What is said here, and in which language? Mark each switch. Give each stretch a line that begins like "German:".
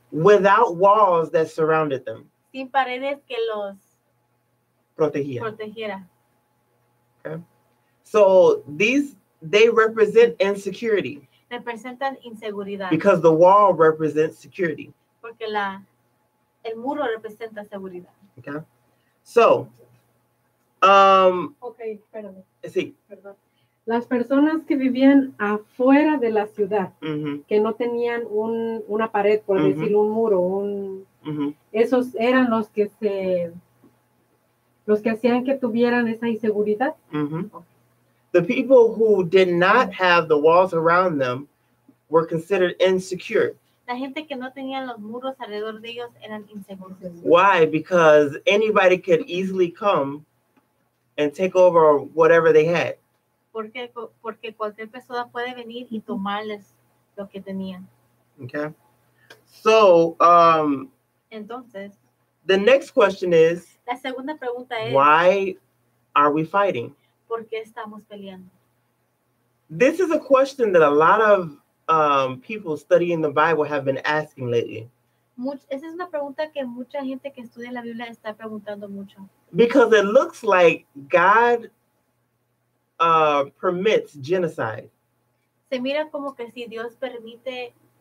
English: Without walls that surrounded them.
Spanish: sin paredes que los protegiera.
English: Okay. So they represent insecurity
Spanish: Representan inseguridad,
English: because the wall represents security.
Spanish: porque el muro representa seguridad.
English: Okay. So,
Spanish: Ok, espérame. sí. Perdón. Las personas que vivían afuera de la ciudad, Mm-hmm. que no tenían una pared, por decirlo, un muro, Mm-hmm. esos eran los que hacían que tuvieran esa inseguridad. Mm-hmm.
English: The people who did not have the walls around them were considered insecure.
Spanish: La gente que no tenía los muros alrededor de ellos eran inseguros.
English: Why? Because anybody could easily come and take over whatever they had.
Spanish: Porque cualquier persona puede venir y tomarles lo que tenían.
English: Okay. So,
Spanish: Entonces,
English: the next question is,
Spanish: la segunda pregunta es,
English: why are we fighting?
Spanish: ¿por qué estamos peleando?
English: This is a question that a lot of people studying the Bible have been asking lately.
Spanish: Esa es una pregunta que mucha gente que estudia la Biblia está preguntando mucho.
English: Because it looks like God permits genocide.
Spanish: Se mira como que si Dios permite